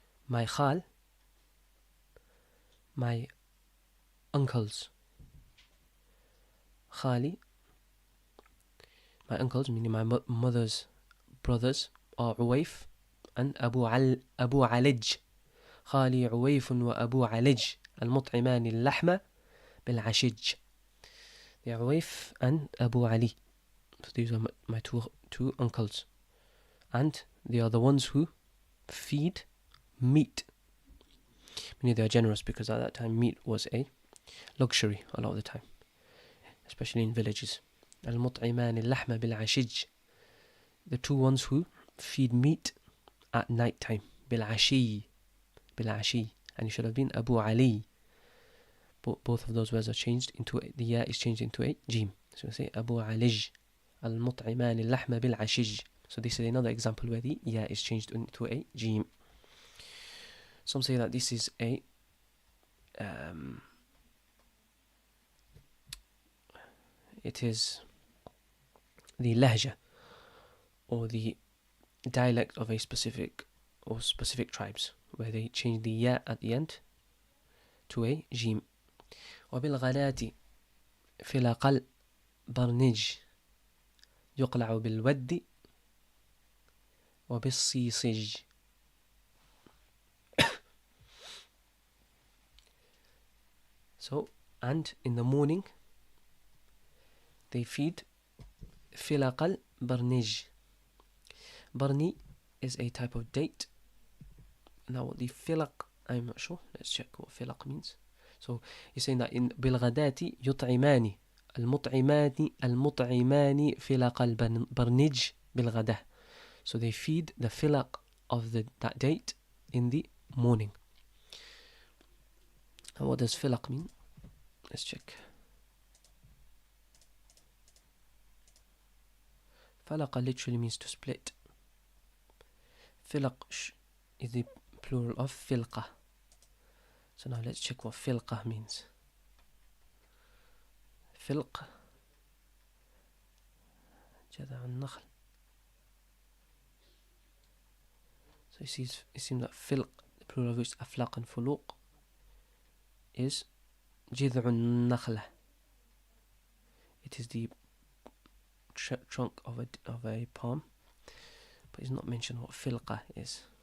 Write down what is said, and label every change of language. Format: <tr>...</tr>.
<en>My khal, my uncles. Khali, my uncles, meaning my mother's brothers, are Uwaif and Abu Alij.</en> <ar>خالي عويف وأبو علج المطعمان اللحم بالعشج.</ar> <en>They are Uwaif and Abu Ali. So these are my two uncles. And they are the ones who feed meat. Meaning they are generous, because at that time meat was a luxury a lot of the time, especially in villages.</en> <ar>المطعمان اللحم بالعشج.</ar> <en>The two ones who feed meat at night time.</en> <ar>بالعشي.</ar> <en>And it should have been Abu Ali. Both of those words are changed into the ya is changed into a jim. So we say</en> <ar>Abu Alij al-mut'iman al-lahma bil-ashij.</ar> <en>So this is another example where the ya is changed into a jim. Some say that this is a it is the lahja, or the dialect of a specific tribes, where they change the ya at the end to a jim.</en> <ar>وبالغلات في الأقل برنج يقلع بالود وبالصيصج.</ar> <en>So, and in the morning, they feed</en> <ar>فلق البرنج.</ar> <en>Barni is a type of date. Now, what the filaq, I'm not sure. Let's check what filaq means. So, he's saying that in</en> <ar>بالغداة يطعمان المطعمان فلق البرنج بالغداة.</ar> <en>So, they feed the filaq of that date in the morning. And what does filaq mean? Let's check. Falaqa literally means to split. Filaq is the plural of filqa. So now let's check what filqa means.</en> <ar>Filq جذع النخل.</ar> <en>So it seems that filq, the plural of which is aflaq and fuluq, is</en> <ar>جذع النخلة.</ar> <en>It is the trunk of a palm, but it's not mentioned what filqa is.</en>